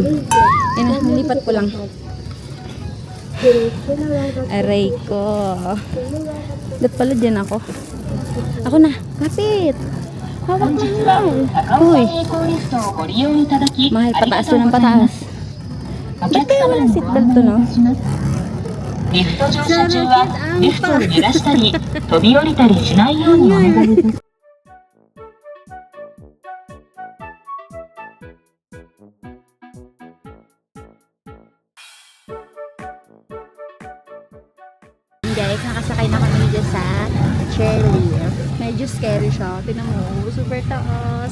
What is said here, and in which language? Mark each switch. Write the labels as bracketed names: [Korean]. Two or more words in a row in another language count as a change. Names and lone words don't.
[Filipino] Yan na, nalipat ko lang. Aray ko. Dapat pala dyan ako. Ako na, kapit. Hawak mo lang. Uy. Mahal, pataas to ng pataas. Ba't kaya walang seatbelt to, no? [Japanese] リフト乗車中はリフトを揺らしたり飛び降りたりしないようにお願いします。 [Filipino] Guys, nakasakay na kami dyan sa chairlift. Medyo scary siya. Tinan mo, super taas.